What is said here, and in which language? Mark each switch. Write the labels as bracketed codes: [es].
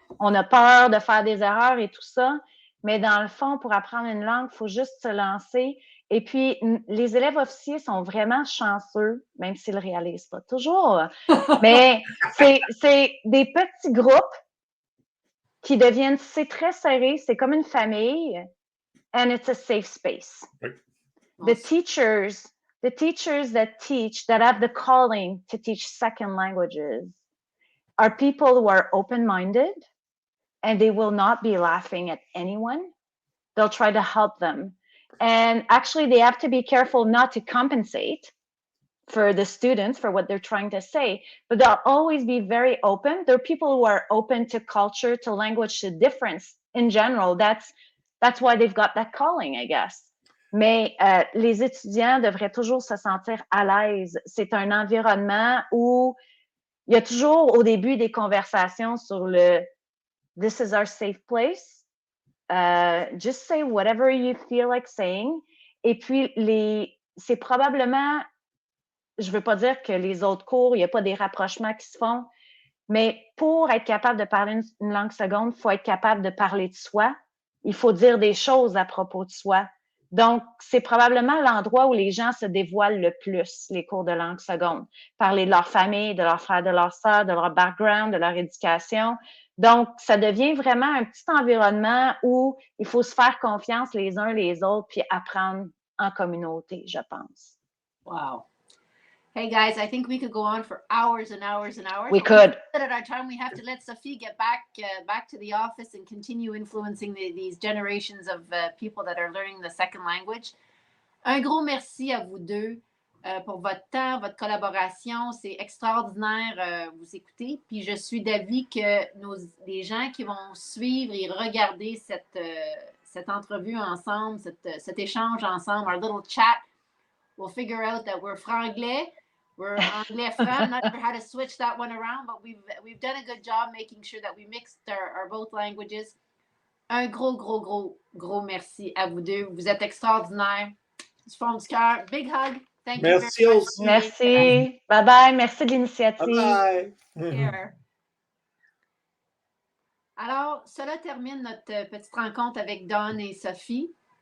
[fr] On a peur de faire des erreurs et tout ça. Mais dans le fond, pour apprendre une langue, il faut juste se lancer. Et puis, les élèves officiers sont vraiment chanceux, même s'ils ne le réalisent pas toujours. Mais c'est des petits groupes qui deviennent, c'est très serré, c'est comme une famille. [en] And it's a safe space. The teachers that teach, that have the calling to teach second languages are people who are open-minded and they will not be laughing at anyone. They'll try to help them. And actually, they have to be careful not to compensate for the students for what they're trying to say, but they'll always be very open. There are people who are open to culture, to language, to difference in general. That's why they've got that calling, I guess. [fr] Mais les étudiants devraient toujours se sentir à l'aise. C'est un environnement où il y a toujours au début des conversations sur le « [en] This is our safe place. Just say whatever you feel like saying. [fr] » Et puis, c'est probablement, je ne veux pas dire que les autres cours, il n'y a pas des rapprochements qui se font, mais pour être capable de parler une langue seconde, il faut être capable de parler de soi. Il faut dire des choses à propos de soi. Donc, c'est probablement l'endroit où les gens se dévoilent le plus, les cours de langue seconde. Parler de leur famille, de leurs frères, de leurs sœurs, de leur background, de leur éducation. Donc, ça devient vraiment un petit environnement où il faut se faire confiance les uns les autres puis apprendre en communauté, je pense. [en] Wow. Hey guys, I think we could go on for hours and hours and hours. We could. At our time, we have to let Sophie get back to the office and continue influencing these generations of people that are learning the second language. [fr] Un gros merci à vous deux pour votre temps, votre collaboration. C'est extraordinaire vous écouter. Puis je suis d'avis que les gens qui vont suivre et regarder cette entrevue ensemble, cet échange ensemble, [en] our little chat, will figure out that we're franglais. We're anglais franc. I'm not sure how to switch that one around, but we've done a good job making sure that we mixed our both languages. [fr] Un gros merci à vous deux. Vous êtes extraordinaires. Du fond du cœur. [en] Big hug. Thank you very much. [fr] Merci. Bye-bye. Merci de l'initiative. [en] Bye. Here. [fr] Alors, cela termine notre petite rencontre avec Dawn et Sophie.